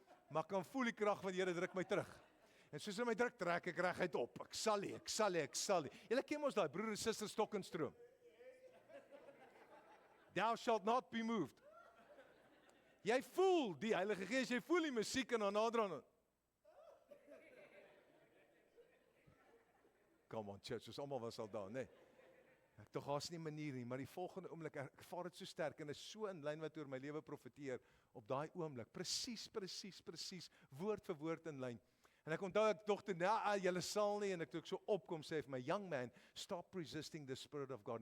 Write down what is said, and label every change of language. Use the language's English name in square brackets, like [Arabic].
[Afrikaans] Maar ek kan voel die krag van die Here druk my terug. En soos hy my druk, trek ek reguit op. Ek sal nie. Julle ken mos daai broer en suster Stokkenstroom. [English] Thou shalt not be moved. [Afrikaans] Jy voel die Heilige Gees, jy voel die musiek en dan nader aan. Come on church, ons almal was al daar, nee. Ek tog haas nie 'n manier nie, maar die volgende oomblik ek vaar dit so sterk en is so in lyn wat oor my lewe profeteer op daai oomblik. Presies, woord vir woord in lyn. En ek onthou ek dog toe, julle sal nie, en ek toe ek so opkom sê vir my, [English] young man, stop resisting the Spirit of God.